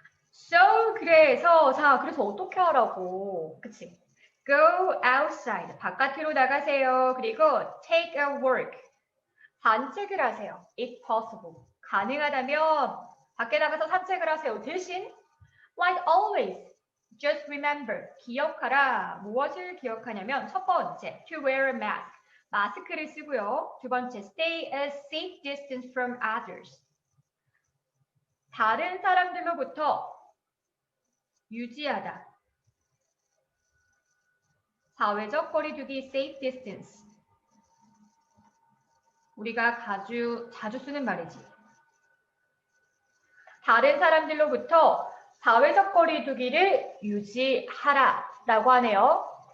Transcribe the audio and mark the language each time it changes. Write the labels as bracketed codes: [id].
[ko] So, 그래서 어떻게 하라고, 그치? [en] Go outside, [ko] 바깥으로 나가세요. 그리고 [en] take a walk, [ko] 산책을 하세요. [en] If possible, [ko] 가능하다면 밖에 나가서 산책을 하세요. 대신, [en] like always, just remember, [ko] 기억하라. 무엇을 기억하냐면 첫 번째, [en] to wear a mask, [ko] 마스크를 쓰고요. 두 번째, [en] stay a safe distance from others, [ko] 다른 사람들로부터 유지하다. 사회적 거리두기 [en] safe distance. [ko] 우리가 자주 쓰는 말이지. 다른 사람들로부터 사회적 거리두기를 유지하라 라고 하네요.